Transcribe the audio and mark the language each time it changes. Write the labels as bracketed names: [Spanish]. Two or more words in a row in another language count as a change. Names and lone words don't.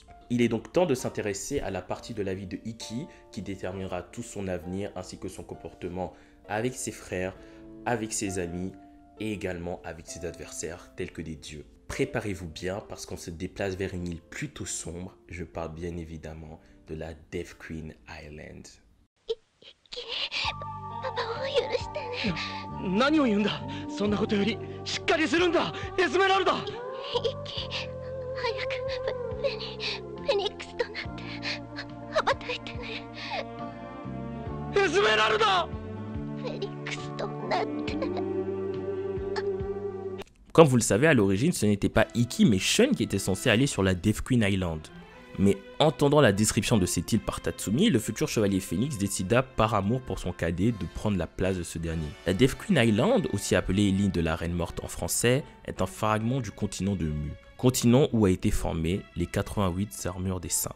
[French] Il est donc temps de s'intéresser à la partie de la vie de Ikki qui déterminera tout son avenir ainsi que son comportement avec ses frères, avec ses amis et également avec ses adversaires tels que des dieux. Préparez-vous bien parce qu'on se déplace vers une île plutôt sombre. Je parle bien évidemment de la Death Queen Island. [Japanese] パパを許してね。何を言うんだ。そんなことよりしっかりするんだ、エスメラルダ。早くフェニックスとなって羽ばたいてね。エスメラルダ。フェニックスとなって。 [French] Comme vous le savez, à l'origine, ce n'était pas Ikki mais Shun qui était censé aller sur la Death Queen Island. Mais entendant la description de cette île par Tatsumi, le futur chevalier Phénix décida par amour pour son cadet de prendre la place de ce dernier. La Death Queen Island, aussi appelée l'île de la Reine Morte en français, est un fragment du continent de Mu, continent où a été formé les 88 armures des saints.